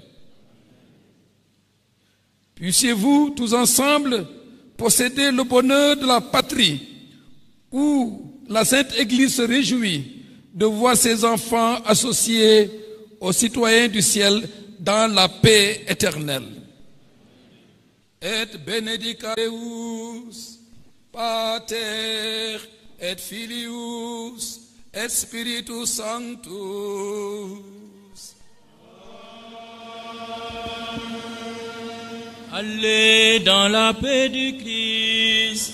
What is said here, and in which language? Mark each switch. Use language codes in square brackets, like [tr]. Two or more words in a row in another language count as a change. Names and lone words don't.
[fr] Puissiez-vous tous ensemble posséder le bonheur de la patrie où la Sainte Église se réjouit de voir ses enfants associés aux citoyens du ciel dans la paix éternelle. [la] et benedicat Deus, Pater et Filius et Spiritus Sanctus. [fr] Allez dans la paix du Christ.